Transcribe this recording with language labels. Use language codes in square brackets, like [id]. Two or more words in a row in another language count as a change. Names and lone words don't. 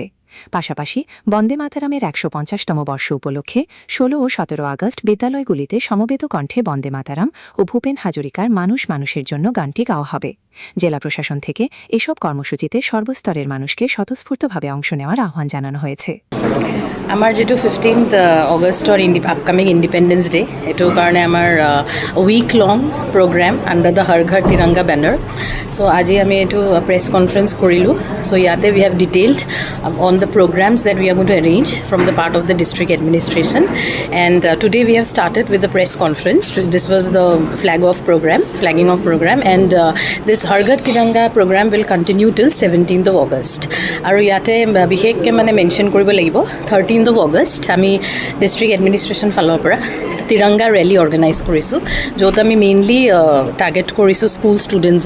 [bn] পাশাপাশি বন্দে মাতারামের ১৫০তম বর্ষ উপলক্ষে ১৬ ও ১৭ আগস্ট বিদ্যালয়গুলিতে সমবেত কণ্ঠে বন্দে মাতারাম ও ভূপেন হাজরিকার মানুষ মানুষের জন্য গানটি গাওয়া হবে। জেলা প্রশাসন থেকে এসব কর্মসূচিতে সর্বস্তরের মানুষকে স্বতঃস্ফূর্তভাবে অংশ নেওয়ার আহ্বান জানানো হয়েছে। [as] আমার যেটো 15th অগষ্টৰ [en] upcoming Independence Day, [as] এইটোৰ কাৰণে আমাৰ [en] week long program under the [as] হৰ ঘৰ তিৰংগা বেনাৰ। চ' আজি আমি এইটো [en] press conference [as] কৰিলোঁ। [en] So ইয়াতে we have detailed on the programs that we are going to arrange from the part of the district administration। And today we have started with the press conference. This was the flagging of program and this Har Ghar Tiranga program will continue till 17th August. [as] আৰু ইয়াতে বিশেষকৈ মানে মেনশ্যন কৰিব লাগিব, 13th অগষ্ট আমি [en] district administration [as] ফালৰ পৰা তিৰংগা [en] rally organise [as] কৰিছোঁ, য'ত আমি [en] mainly target [as] কৰিছোঁ [en] school studentsক।